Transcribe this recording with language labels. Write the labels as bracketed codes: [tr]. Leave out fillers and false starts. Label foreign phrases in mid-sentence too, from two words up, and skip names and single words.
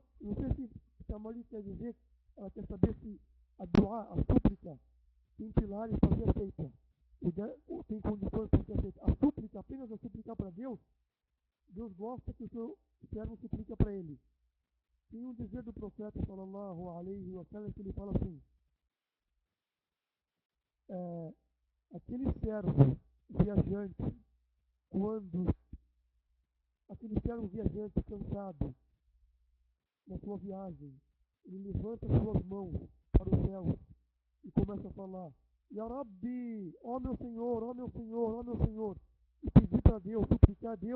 [pt] Não sei se a Mari quer dizer, ela quer saber se a dua, a súplica, tem pilares para ser aceita. Tem condições para ser aceita. A súplica, apenas a suplicar para Deus, Deus gosta que o seu servo suplica para ele. Tem um dizer do profeta [ar] صلى الله عليه وسلم [pt] que ele fala assim: aquele servo viajante, quando aquele servo viajante cansado na sua viagem, ele levanta suas mãos para o céu e começa a falar: [ar] يا ربي, [pt] ó meu Senhor, ó meu Senhor, ó meu Senhor, e pedir para Deus, suplicar a Deus.